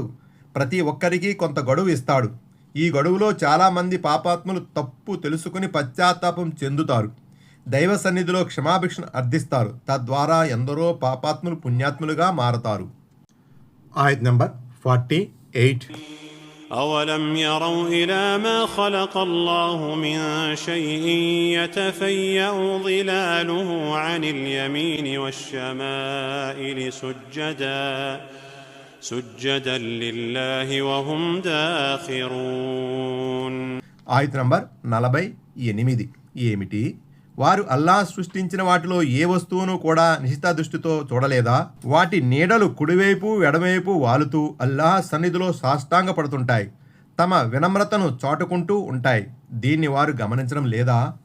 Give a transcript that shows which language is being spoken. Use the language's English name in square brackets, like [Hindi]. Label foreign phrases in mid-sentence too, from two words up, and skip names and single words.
[Telugu] ప్రతి ఒక్కరికి కొంత గడువు ఇస్తాడు. ఈ గడువులో చాలామంది పాపాత్ములు తప్పు తెలుసుకుని పశ్చాత్తాపం చెందుతారు. దైవ సన్నిధిలో క్షమాభిక్షను అర్థిస్తారు. తద్వారా ఎందరో పాపాత్ములు పుణ్యాత్ములుగా మారతారు. ఆయత్ నంబర్ 48. [Arabic] أولم يروا إلى ما خلق الله من شيء يتفيأ ظلاله عن اليمين والشمائل سجدا لله وهم داخرون. [Telugu] ఆయత్ నంబర్ 48. ఏమిటి? వారు అల్లాహ్ సృష్టించిన వాటిలో ఏ వస్తువును కూడా నిశిత దృష్టితో చూడలేదా? వాటి నీడలు కుడివైపు ఎడమవైపు వాలుతూ అల్లాహ్ సన్నిధిలో సాష్టాంగ పడుతుంటాయి. తమ వినమ్రతను చాటుకుంటూ ఉంటాయి. దీన్ని వారు గమనించడం లేదా?